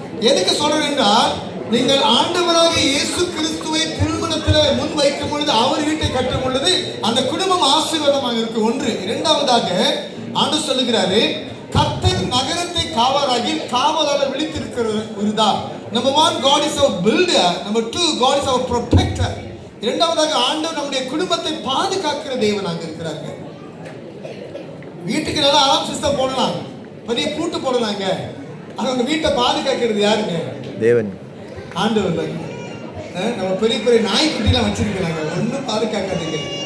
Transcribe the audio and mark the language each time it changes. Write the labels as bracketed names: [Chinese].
[Tamil] எதுக்கு சொல்றேன் என்றால், நீங்கள் ஆண்டவராக இயேசு கிறிஸ்துவை திருமணத்தில் முன் வைக்கும் பொழுது, அவர் வீட்டை கட்டும் பொழுது அந்த குடும்பம் ஆசீர்வாதமாக இருக்கு. ஒன்று. இரண்டாவதாக ஆண்டவர் சொல்லுகிறாரு, கர்த்தர் நகரத்தை காவலாளர் விழித்திருக்கிறதா. [English] Number 1 God is our builder. Number 2 God is our protector. [Tamil] இரண்டாவதாக ஆண்டவர் நம்முடைய குடும்பத்தை பாதுகாக்கிற தேவனாக இருக்கிறாங்க. வீட்டுக்கு நல்லா அலாம் சிஸ்டம் போடலாம், பெரிய பூட்டு போடலாங்க. ஆனா உங்க வீட்டை பாதுகாக்கிறது யாருங்க? தேவன், ஆண்டவர் தான். நம்ம பெரிய பெரிய நாய்க்குட்டிலாம் வச்சிருக்கிறாங்க, ஒன்றும் பாதுகாக்காதீங்க.